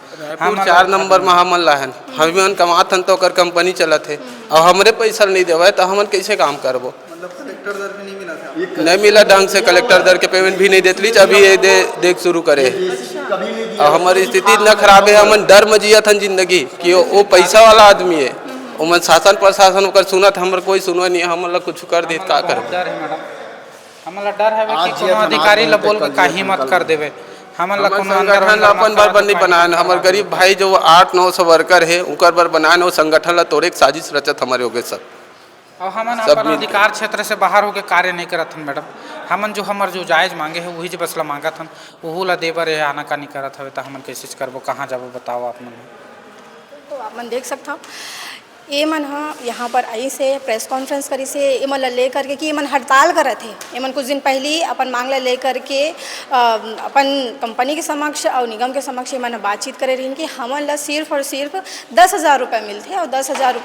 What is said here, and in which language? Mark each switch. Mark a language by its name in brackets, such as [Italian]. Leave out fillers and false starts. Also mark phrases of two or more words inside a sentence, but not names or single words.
[Chhattisgarhi] हम 4 नंबर में हमन लाहन हम कमात हन तो ओकर कंपनी चलत है, और हमरे पैसा नहीं देवे तो हमन कैसे काम करबो। नहीं मिला ढंग से, कलेक्टर दर के पेमेंट भी नहीं देती, अभी ये देख शुरू करे, और हमारी स्थिति इतना खराब है, हमन डर में जियत हन जिंदगी कि वो पैसा वाला आदमी है, उमन शासन प्रशासन ओकर सुनत, हमर कोई सुनवा नहीं, हमन कुछ कर दी का कर। हमला डर है कि कोनो अधिकारी ला बोल के काहे मत कर देवे, हमन ला कोनो संगठन अपन बार नहीं बनान, हमर गरीब भाई जो 800-900 वर्कर है उनकर बार बनान, वो संगठन ला तोड़े साजिश रचत हमारे होगे सब, और हमन अपन अधिकार क्षेत्र से बाहर होके कार्य नहीं करत हन मैडम, हमन जो हमार जो जायज मांगे है वही जो बसला मांगत हन वहू ला देबर है, आना कानी करत हवे, तो हमन कैसे करबो, कहाँ जाबो बताओ आप मन। तो आप मन देख सकता हो ये मन हाँ यहाँ पर आई से [English] press conference [Chhattisgarhi] करी से ये मन ले करके कि ये मन हड़ताल करे थे, ये मन कुछ दिन पहले अपन मांग ले करके अपन कंपनी के समक्ष और निगम के समक्ष ये मन बातचीत करे रही कि हमन ला सिर्फ और सिर्फ 10,000 रुपये मिलते, और 10,000 रुपये